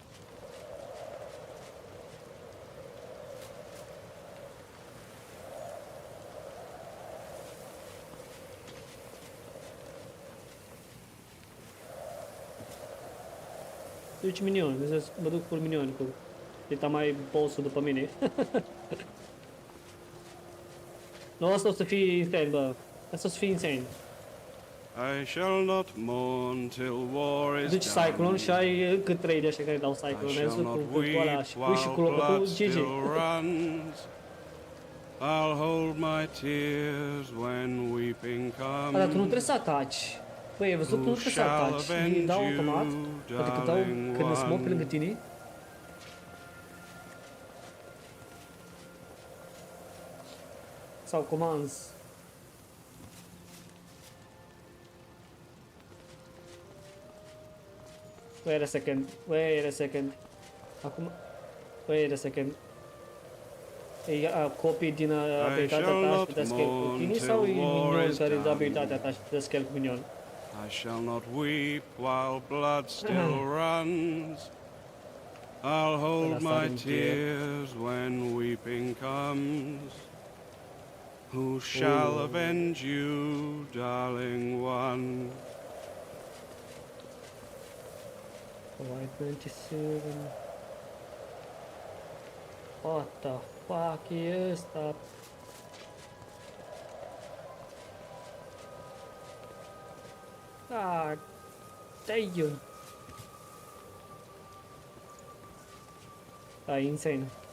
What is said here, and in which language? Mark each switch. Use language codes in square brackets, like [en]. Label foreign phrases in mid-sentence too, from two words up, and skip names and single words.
[ro] Duci minioni, mă duc cu minioni, cu e mai boss-ul după mine. Nu, asta o să fie insane, bă. Asta o să fie insane. [en] I shall not mourn till war is [ro] Duci [en] done. [ro] Cyclone și ai cât 3 de ăștia care dau [en] I [ro] Cyclone. Ai [en] shall [ro] văzut [en] not [ro] cu ăla [en] weep [ro] și pui și cu [en] while [ro] locul [en] blood [ro] GG. [en] still runs. I'll hold my tears when weeping [ro] Dar tu nu [en] comes. [ro] trebuie să ataci. Băi, ai văzut? Tu nu trebuie să ataci. Îi dau automat. Poate că dau când îți mor pe lângă tine. [en] sau commands. Wait a second. Acum... Wait a second. [ro] E copii din abilitatea ta și te dă scale cu tine sau e minion care dă abilitatea ta și te dă scale cu minion? [en] I shall not weep while blood still runs. I'll hold my tears when weeping comes. Who shall avenge you, darling one? White 27. What the fuck [ro] e ăsta? [en] Ah, damn. [ro] Da, e insane.